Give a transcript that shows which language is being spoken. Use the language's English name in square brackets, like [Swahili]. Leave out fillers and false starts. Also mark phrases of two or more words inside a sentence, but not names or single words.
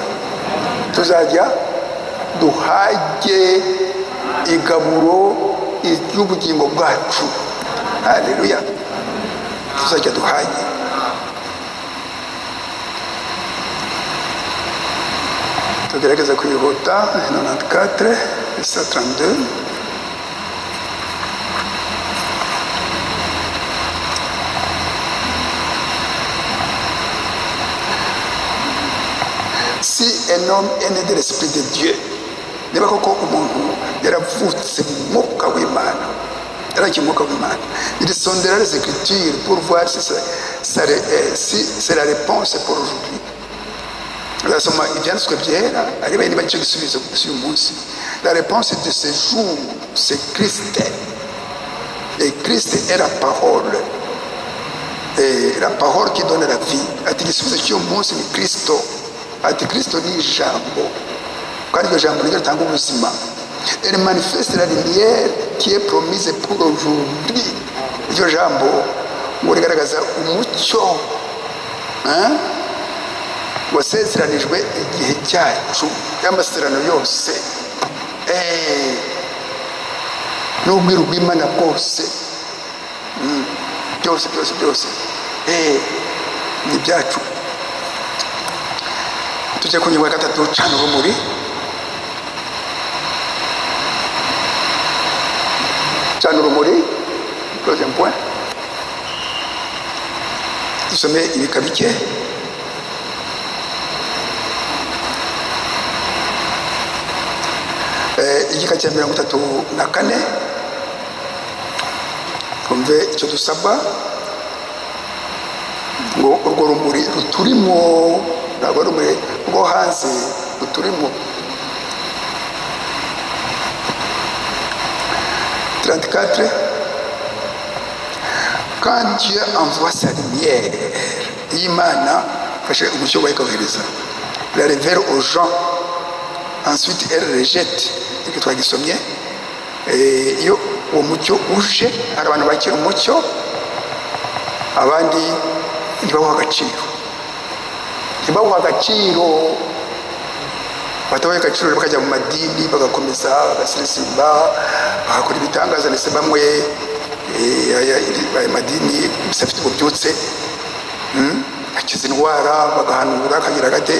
[Kinyarwanda] Tuzajya duhage igaburo ry'ubugingo bwacu. Haleluya. Tuzajya duhage. Tugerageza kwihuta. 94 132. [French] Si un homme est né de l'esprit de Dieu, [Kinyarwanda] niba koko umuntu yaravutse mu mwuka w'Imana, [French] il sondera les Écritures pour voir si c'est la réponse pour aujourd'hui. [Kinyarwanda] Azasoma ibyanditswe byera areba niba nicyo gisubizo cy'uyu munsi. [French] La réponse de ce jour, c'est Christ. Et Christ est la parole. Et la parole qui donne la vie. [Kinyarwanda] Ati igisubizo cy'uyu munsi ni Kristo. Ati Kristo ni ijambo, kandi iryo jambo niryo ritanga ubuzima. [French] Elle manifeste la lumière qui est promise pour aujourd'hui. [Kinyarwanda] Iryo jambo ngo rigaragaza umucyo wasezeranijwe igihe cyacu, y'amasezerano yose, n'ubwiru bw'Imana bwose, byose ni ibyacu. Tujye ku ngingo ya gatatu, cana urumuri. Cana urumuri, [French] troisième point. [Kinyarwanda] Dusome ibika bike. Igika cya 34, twumve icyo dusabwa ngo urwo rumuri ruturimo, ntabwo ari rumuri rwo hanze, ruturimo. 34. [French] Quand Dieu envoie sa lumière, [Kinyarwanda] Imana fashe umucyo bayikohereza, [French] la révèle aux gens, ensuite elle rejette. [Kinyarwanda] Icyo twagisomye, iyo uwo mucyo uje, hari abantu bakira umucyo, abandi ntibawuha agaciro, batabaye agaciro, bakajya mu madini, bagakomeza bagasirisimba, bagakora ibitangaza, ndetse bamwe amadini bafite ububyutse, akiza indwara, bagahanura, akagira gate.